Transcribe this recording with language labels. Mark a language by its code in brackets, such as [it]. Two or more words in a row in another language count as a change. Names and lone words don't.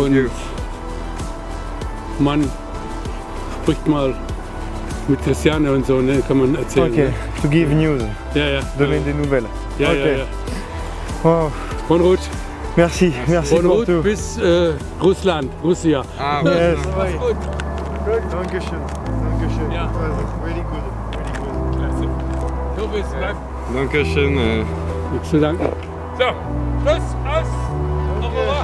[de] und man spricht mal mit Christiane und so, ne, kann man erzählen. [en] Ok, to give news, [de] Ne? Ja, ja. [fr] donner des nouvelles. [de] Ja, Ok. ja, ja. Wow. [fr] Bonne Route. Merci, merci Bonne pour Route tout. [de] bis Russland, Russia. Ah, Yes. Mach's gut. Dankeschön. Dankeschön. Ja. [en] It was really good. Really good. [de] Klasse. So, bis bleibt. danke schön. Nichts zu danken. So, Schluss, aus. [fr] Au revoir.